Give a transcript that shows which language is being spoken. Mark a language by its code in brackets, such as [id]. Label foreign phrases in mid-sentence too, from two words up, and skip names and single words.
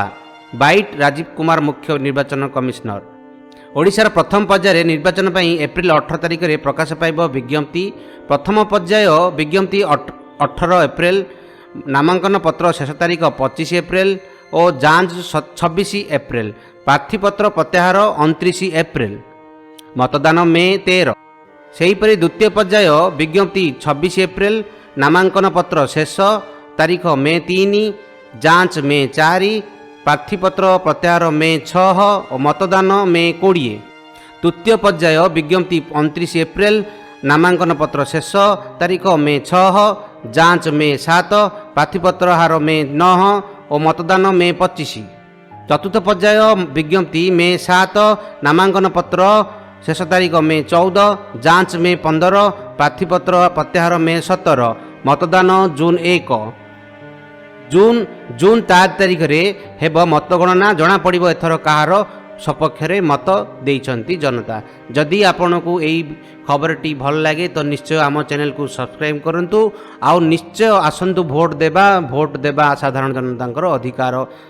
[or] ବାଇଟ ରାଜୀବ କୁମାର ମୁଖ୍ୟ ନିର୍ବାଚନ କମିଶନର। ଓଡ଼ିଶାର ପ୍ରଥମ ପର୍ଯ୍ୟାୟ ନିର୍ବାଚନ ପାଇଁ ଏପ୍ରିଲ 18 ତାରିଖ ରେ ପ୍ରକାଶ ପାଇବ ବିଜ୍ଞପ୍ତି। ପ୍ରଥମ ପର୍ଯ୍ୟାୟ ବିଜ୍ଞପ୍ତି 18 ଏପ୍ରିଲ। ନାମାଙ୍କନ ପତ୍ର ଶେଷ ତାରିଖ 25 ଏପ୍ରିଲ ଓ ଯାଞ୍ଚ 26 ଏପ୍ରିଲ। ପ୍ରାର୍ଥୀପତ୍ର ପ୍ରତ୍ୟାହାର 29 ଏପ୍ରିଲ। ମତଦାନ ମେ 13। ସେହିପରି ଦ୍ୱିତୀୟ ପର୍ଯ୍ୟାୟ ବିଜ୍ଞପ୍ତି 26 ଏପ୍ରିଲ। ନାମାଙ୍କନ ପତ୍ର ଶେଷ ତାରିଖ ମେ 3, ଯାଞ୍ଚ ମେ 4, ପ୍ରାର୍ଥୀପତ୍ର ପ୍ରତ୍ୟାହାର ମେ 6 ଓ ମତଦାନ ମେ 20। ତୃତୀୟ ପର୍ଯ୍ୟାୟ ବିଜ୍ଞପ୍ତି 29 ଏପ୍ରିଲ। ନାମାଙ୍କନ ପତ୍ର ଶେଷ ତାରିଖ ମେ 6, ଯାଞ୍ଚ ମେ 7, ପ୍ରାର୍ଥୀପତ୍ର ହାର ମେ 9 ଓ ମତଦାନ ମେ 25। ଚତୁର୍ଥ ପର୍ଯ୍ୟାୟ ବିଜ୍ଞପ୍ତି ମେ 7, ନାମାଙ୍କନ ପତ୍ର ଶେଷ ତାରିଖ ମେ 14, ଯାଞ୍ଚ ମେ 15, ପ୍ରାର୍ଥୀପତ୍ର ପ୍ରତ୍ୟାହାର ମେ 17, ମତଦାନ ଜୁନ 1। ଜୁନ 4 ତାରିଖ ରେ ହେବ ମତଗଣନା। ଜଣା ପଡ଼ିବ ଏଥର କାହାର ସପକ୍ଷ ରେ ମତ ଦେଇଛନ୍ତି ଜନତା। ଯଦି ଆପଣ ଙ୍କୁ ଏଇ ଖବରଟି ଭଲ ଲାଗେ ତ ନିଶ୍ଚୟ ଆମ ଚ୍ୟାନେଲ କୁ ସବସ୍କ୍ରାଇବ କରନ୍ତୁ। ଆଉ ନିଶ୍ଚୟ ଆସନ୍ତୁ ଭୋଟ ଦେବା ସାଧାରଣ ଜନତାଙ୍କର ଅଧିକାର।